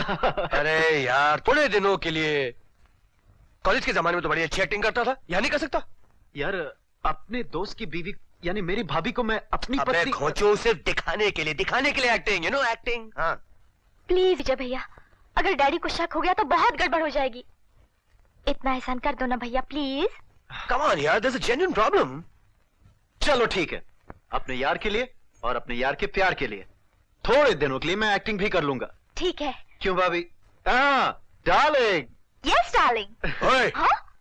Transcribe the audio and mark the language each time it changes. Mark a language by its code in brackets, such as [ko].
[hi] अरे यार, थोड़े दिनों के लिए। कॉलेज के जमाने में तो बड़ी अच्छी एक्टिंग करता था, यहाँ नहीं कर सकता? यार, अपने दोस्त की बीवी यानी मेरी भाभी को मैं अपनी अबे पत्नी। खोचो, सिर्फ दिखाने के लिए एक्टिंग, यू नो एक्टिंग। हाँ प्लीज विजय भैया, अगर डैडी को शक हो गया तो बहुत गड़बड़ हो जाएगी। इतना एहसान कर दो ना भैया प्लीज। [en] Come on यार, there's a genuine problem। [hi] चलो ठीक है, अपने यार के लिए और अपने यार के प्यार के लिए थोड़े दिनों के लिए मैं एक्टिंग भी कर लूंगा। ठीक है। क्यों भाभी? हाँ डार्लिंग। [en] Yes darling. [hi] ओए। हाँ?